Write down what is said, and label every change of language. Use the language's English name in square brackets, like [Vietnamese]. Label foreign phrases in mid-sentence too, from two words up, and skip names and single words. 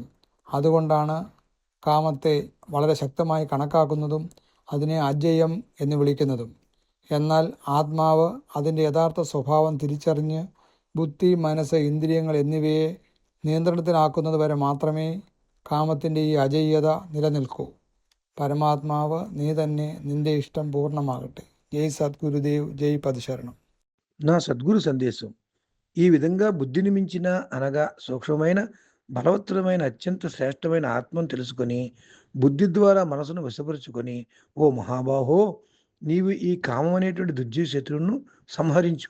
[Malayalam] അതുകൊണ്ടാണ് കാമത്തെ വളരെ ശക്തമായി കണക്കാക്കുന്നതും അതിനെ അജയ്യം എന്ന് വിളിക്കുന്നതും. എന്നാൽ ആത്മാവ് അതിൻ്റെ യഥാർത്ഥ സ്വഭാവം തിരിച്ചറിഞ്ഞ് ബുദ്ധി മനസ്സ് ഇന്ദ്രിയങ്ങൾ എന്നിവയെ നിയന്ത്രണത്തിലാക്കുന്നത് വരെ മാത്രമേ കാമത്തിൻ്റെ ഈ അജയ്യത നിലനിൽക്കൂ. പരമാത്മാവേ നീ തന്നെ നിന്റെ ഇഷ്ടം പൂർണമാകട്ടെ. [Telugu] జై సద్గురుదేవ్, జై పదశరణం. నా సద్గురు సందేశం ఈ విధంగా బుద్ధిని మించిన అనగా సూక్ష్మమైన బలవత్తరమైన అత్యంత శ్రేష్టమైన ఆత్మను తెలుసుకొని బుద్ధి ద్వారా మనసును వశపరుచుకొని, ఓ మహాబాహో, నీవు ఈ కామం అనేటువంటి దుర్జయ శత్రువును సంహరించు.